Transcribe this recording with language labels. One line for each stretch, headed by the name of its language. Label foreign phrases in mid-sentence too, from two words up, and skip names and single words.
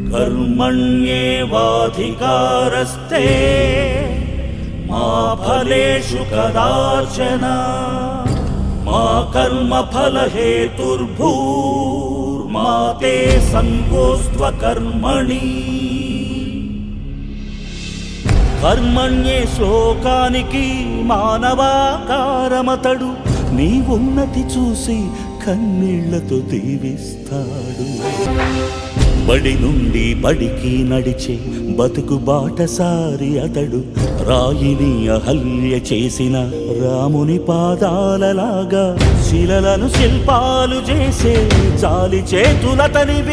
Sanskrit: कर्मण्येवाधिकारस्ते मा फलेषु कदाचन मा कर्मफलहेतुर्भूर्मा ते संगोऽस्त्वकर्मणि।
Telugu: కర్మణ్యే శ్లోకానికి మానవాకారమతడు నీ ఉన్నతి చూసి కన్నీళ్లతో దీవిస్తాడు. బడి నుండి బడికి నడిచే బతుకు బాటసారి అతడు రాయిని అహల్య చేసిన రాముని పాదాలలాగా శిలలను శిల్పాలు చేసే జాలి చేతులతనివి.